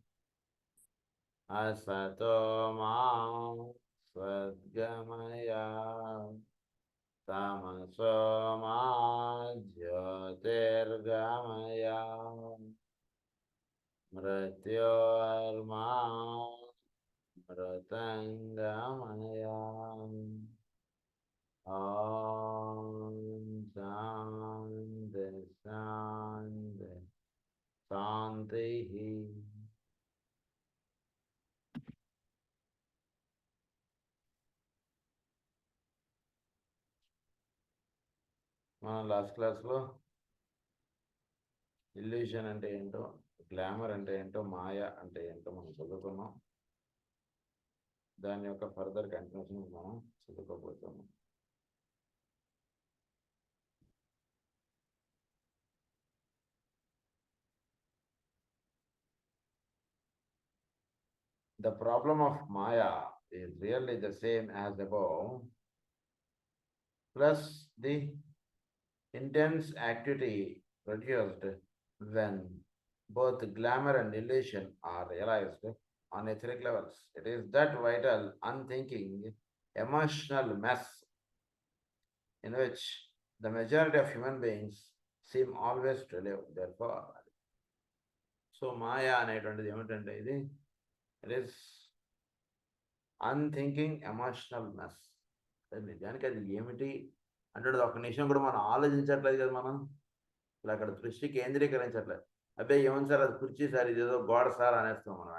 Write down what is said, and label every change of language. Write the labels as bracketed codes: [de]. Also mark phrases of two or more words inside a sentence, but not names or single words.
[sa] असतो मा सद्गमय तमसो मा ज्योतिर्गमय मृत्योर्मा अमृतं गमय. ॐ शान्तिः शान्तिः शान्तिः. [te] మనం లాస్ట్ క్లాస్లో ఇల్యూషన్ అంటే ఏంటో, గ్లామర్ అంటే ఏంటో, మాయ అంటే ఏంటో మనం చదువుకున్నాం. దాని యొక్క ఫర్దర్ కంటిన్యూషన్ మనం చదువుకోబోతున్నాం. [en] The problem of Maya is really the same as above, plus the intense activity produced when both glamour and illusion are realized on etheric levels. It is that vital, unthinking, emotional mess in which the majority of human beings seem always to live. Therefore, so Maya [te] అనేటువంటిది ఏమిటంటే ఇది, [en] it is unthinking emotional mess. [te] నిజానికి అది ఏమిటి అంటే ఒక నిమిషం కూడా మనం ఆలోచించట్లేదు కదా. మనం ఇప్పుడు అక్కడ దృష్టి కేంద్రీకరించట్లేదు. అబ్బాయి ఏమని సార్ అది కుర్చీ సార్, ఇదేదో గోడ సార్ అనేస్తాం మనం.